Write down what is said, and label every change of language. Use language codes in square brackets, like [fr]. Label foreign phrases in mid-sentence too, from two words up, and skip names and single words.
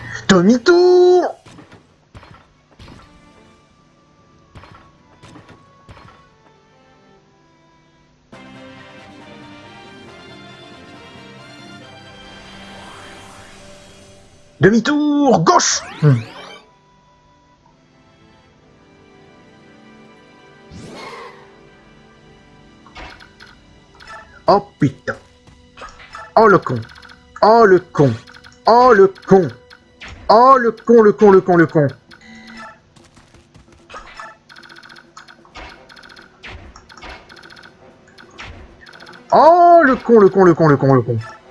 [fr] Demi-tour! Demi-tour! Gauche! Oh putain! Oh le con! Oh le con! Oh le con! Oh le con, le con, le con, le con! Oh le con, le con, le con, le con, le con!